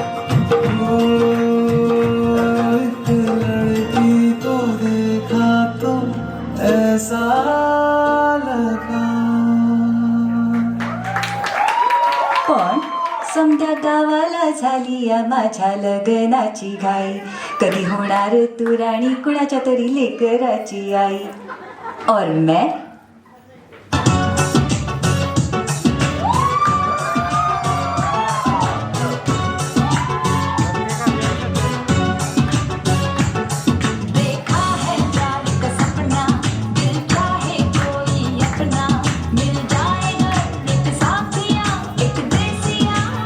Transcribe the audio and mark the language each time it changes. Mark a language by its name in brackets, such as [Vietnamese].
[Hindi] एक लड़की को देखा तो ऐसा लगा। [Marathi] पण समध्या गावाला झाली या माझ्या लग्नाची घाई, कधी होणार तू राणी कुणाच्या तरी लेकराची आई। [Hindi] और मैं देखा है प्यार का सपना, दिल चाहे कोई अपना, मिल जाएगा एक साथिया एक देसिया।